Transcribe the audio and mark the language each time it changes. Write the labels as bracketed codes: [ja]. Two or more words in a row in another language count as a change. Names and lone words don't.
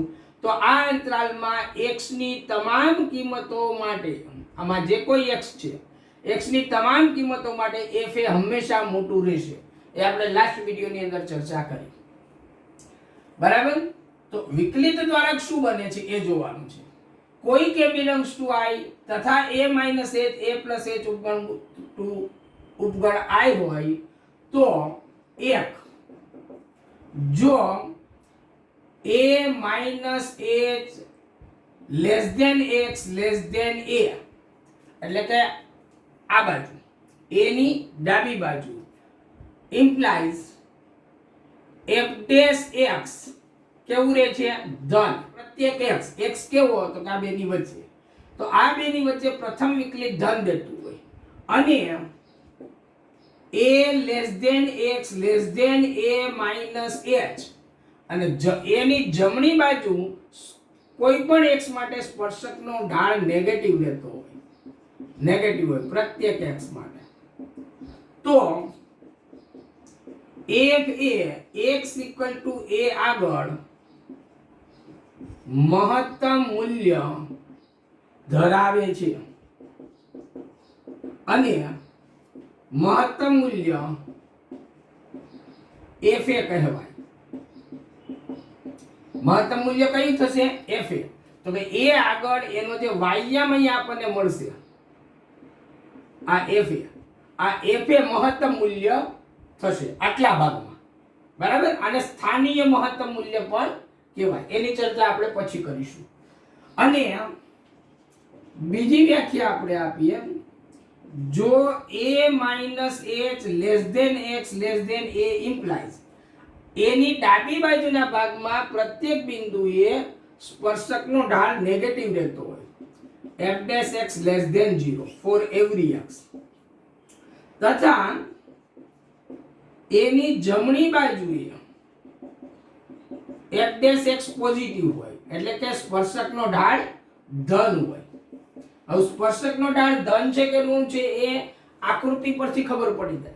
[gu] તો આ અંતરાલમાં x ની તમામ કિંમતો માટે, આમાં જે કોઈ x છે, x ની તમામ કિંમતો માટે f એ હંમેશા મોટું રહેશે. એ આપણે લાસ્ટ વિડિયોની અંદર ચર્ચા કરી. બરાબર? તો વિકલિત દ્વારા શું બને છે એ જોવાનું છે. કોઈ કે [en] belongs to [gu] I તથા [en] a minus h a plus h [gu] ઉપગણ I હોય તો એક જો [en] a minus h less than x less than a, [gu] એટલે કે આ બાજુ a ની ડાબી બાજુ implies [en] f dash x [gu] કેવું રહે છે? ધન. પ્રત્યેક x, x કેવો તો કે આ બે ની વચ્ચે, તો આ બે ની વચ્ચે પ્રથમ વિકલિત ધન દેતું હોય અને [en] a less than x less than a minus h [gu] અને a ની જમણી બાજુ કોઈ પણ x માટે સ્પર્શકનો ઢાળ નેગેટિવ રહેતો હોય, નેગેટિવ હોય પ્રત્યેક x માટે. તો f એ [en] x equal to a [gu] આગળ મહત્તમ મૂલ્ય ધરાવે છે અને મહત્તમ મૂલ્ય f a કહેવાય. મહત્તમ મૂલ્ય કયું થશે? f a. તો કે a આગળ એનો જે વાયામ અહીં આપણને મળશે, આ f a, આ f a મહત્તમ મૂલ્ય થશે આટલા ભાગમાં. બરાબર? આને સ્થાનીય મહત્તમ મૂલ્ય પણ કહેવાય. એની ચર્ચા આપણે પછી કરીશું. અને બીજી વ્યાખ્યા આપણે આપીએ. જો [en] a minus h less than x less than a [gu] implies a ની ડાબી બાજુના ભાગમાં પ્રત્યેક બિંદુએ સ્પર્શકનો ઢાળ નેગેટિવ રહેતો હોય, [en] f dash x less than 0 for every x, [gu] તથા એની જમણી બાજુએ [en] f dash x [gu] પોઝિટિવ હોય, એટલે કે સ્પર્શકનો ઢાળ ધન હોય. હવે સ્પર્શકનો ઢાળ ધન છે કે ઋણ છે એ આકૃતિ પરથી ખબર પડી જાય.